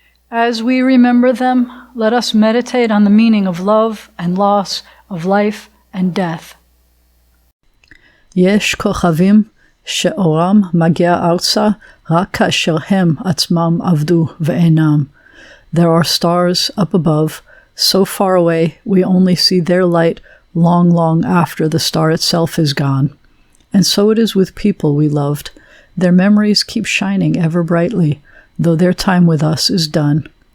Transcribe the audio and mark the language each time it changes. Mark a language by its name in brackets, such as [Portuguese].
[English] As we remember them, let us meditate on the meaning of love and loss, of life and death. [Hebrew] יש כוכבים שאורם מגיע ארצה רק כאשר הם עצמם עבדו ואינם. [English] There are stars up above, so far away we only see their light long, long after the star itself is gone. And so it is with people we loved. Their memories keep shining ever brightly, though their time with us is done.